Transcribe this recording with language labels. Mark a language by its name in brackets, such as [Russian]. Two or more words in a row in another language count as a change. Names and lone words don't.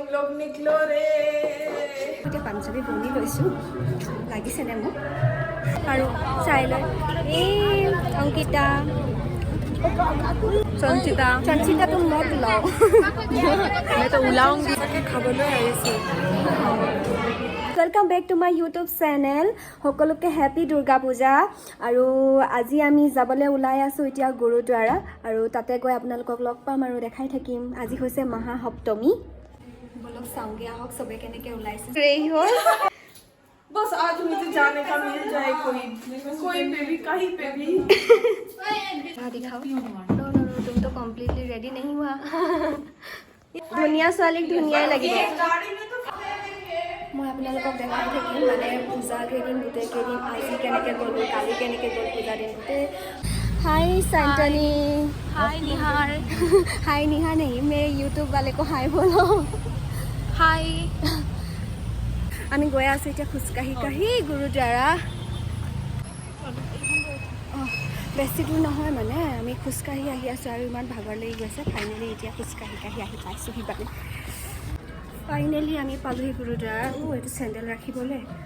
[Hindi] निकलो रे [Assamese] এতিয়া পাঞ্জাবী বনি লৈছোঁ লাগিছেনে মোক আৰু চাই লৈ এই অংকিতা চঞ্চিতা তো মত লওঁ [Hindi] मैं तो उलाऊंगी [Assamese] খাবলৈ আহিছোঁ [English] welcome back to my YouTube channel [Assamese] সকলোকে [English] happy Durga Puja [Assamese] আৰু আজি আমি যাবলৈ ওলাই আছোঁ এতিয়া গুৰুদ্বাৰা আৰু তাতে গৈ আপোনালোকক লগ পাম আৰু দেখাই থাকিম আজি হৈছে মহাসপ্তমী বলক চাওঁগে আহক চবে কেনেকৈ ওলাইছে ৰেডি হ'ল [Hindi] बस आज मुझे जाने का मिल जाए कोई पे भी कहीं पे भी दिखाओ नो तुम तो कम्प्लीटली रेडी नहीं हुआ [Assamese] ধুনীয়া ছোৱালীক ধুনীয়াই লাগিব মই আপোনালোকক দেখাই থাকিম মানে পূজা কেইদিন গোটেই কেইদিন আজি কেনেকৈ গ'লোঁ কালি কেনেকৈ গ'ল পূজা দিন গোটেই [Hindi] हाय सैंटनी हाय निहार हाय निहार नहीं मेरे यूट्यूब वाले को हाय बोलो हाय [Assamese] আমি গৈ আছোঁ এতিয়া খোজকাঢ়ি কাঢ়ি গুৰুদ্বাৰা বেছি দূৰ নহয় মানে আমি খোজকাঢ়ি আহি আছোঁ আৰু ইমান ভাগৰ লাগি গৈছে ফাইনেলি এতিয়া খোজকাঢ়ি কাঢ়ি আহি পাইছোঁহি মানে ফাইনেলি আমি পালোহি গুৰুদ্বাৰা এইটো চেণ্ডেল ৰাখিবলৈ